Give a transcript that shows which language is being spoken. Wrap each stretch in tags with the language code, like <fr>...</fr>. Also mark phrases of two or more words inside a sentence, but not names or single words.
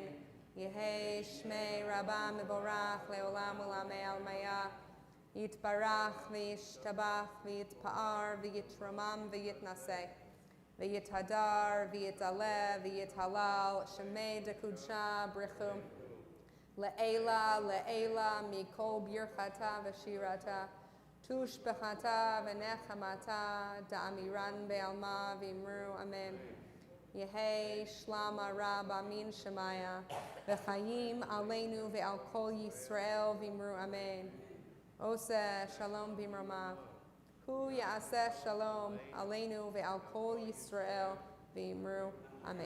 <arc>יהא שמיה רבה מברך לעולם ולעלמי עלמיא יתברך וישתבח ויתפאר ויתרומם ויתנשא ויתהדר ויתעלה ויתהלל שמיה דקודשא בריכו לעלא מכל ברכתא ושירתא תשבחתא ונחמתא דאמירן בעלמא ואמרו אמן. יהא שלם ערב אמין שמיא וחיים עלינו ועל כל ישראל ואמרו אמן.</arc> <he>עושה שלום במרמה. הוא יעשה שלום עלינו ועל כל ישראל</he> <arc>ואמרו אמן.</arc>